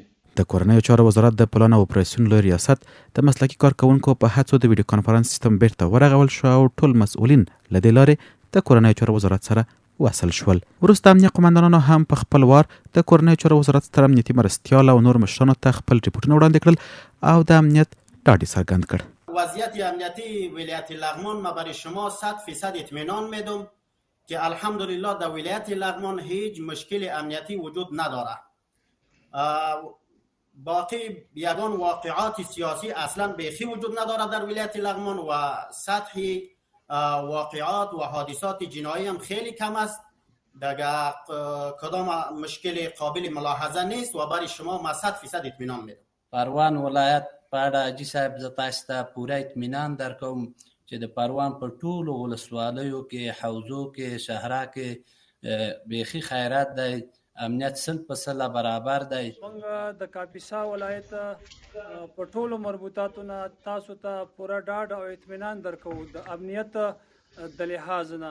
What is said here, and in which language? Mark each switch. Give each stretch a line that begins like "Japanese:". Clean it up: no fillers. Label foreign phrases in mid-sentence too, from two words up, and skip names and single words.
Pashto: د کورنیو چارو وزارت د پلان او اپریسیون لوی ریاست د مسلکي کارکوونکو په هڅو د ویډیو کانفرنس سیستم بیرته ورغول شو او ټول مسؤلین له دې لارې د کورنیو چارو وزارت سره وصل شول. وروسته امنیه قمندانانو هم په خپل وار د کورنیو چارو وزارت ستر امنیتي مرستیال او نور مشرانو ته خپل ریپورټونه وړاندې کړل او د امنیت ډاډ یې څرګند کړ.
Persian: وضعیت امنیتی ولایت لغمان ما برای شما 100% اطمینان میدم که الحمدلله در ولایت لغمان هیچ مشکل امنیتی وجود نداره. باقی یگان واقعات سیاسی اصلا بیخی وجود ندارد در ولایت لغمان و سطح واقعات و حادثات جنایی هم خیلی کم است. دیگه کدام مشکل قابل ملاحظه نیست و برای شما ما 100% اطمینان میدم.
Pashto: پروان ولایت په اړه حاجي صاحب زه تاسو ته پوره اطمینان درکوم چې د پروان په ټولو ولسوالیو کې، حوزو کې، شهرا کې بیخي خیرات دی، امنیت 100% برابر دی. موږ د کاپیسا ولایت په ټولو مربوطاتو تاسو ته پوره ډاډ او اطمینان درکوو د امنیت د لحاظ نه.